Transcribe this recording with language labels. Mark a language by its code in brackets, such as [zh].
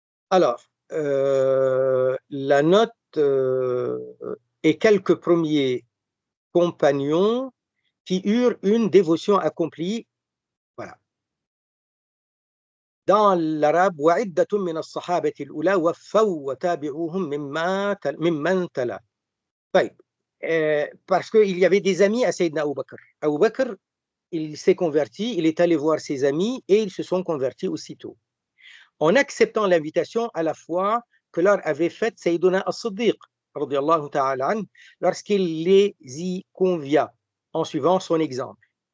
[fr] Alors, la note et quelques premiers compagnons qui eurent une dévotion accomplie. Voilà. Dans l'arabe, [ar] وَعِدَّةٌ مِّنَ الصَّحَابَةِ الْأُولَى وَفَّوْا وَتَابِعُوهُم مِّمَّن تَلَا. [fr] Parce qu'il y avait des amis à Sayyidina Abu Bakr. Abu Bakr, il s'est converti, il est allé voir ses amis et ils se sont convertis aussitôt, en acceptant l'invitation à la fois que leur avait faite Sayyiduna as-Siddiq, radiyallahu ta'ala an, lorsqu'il les y convia, en suivant son exemple.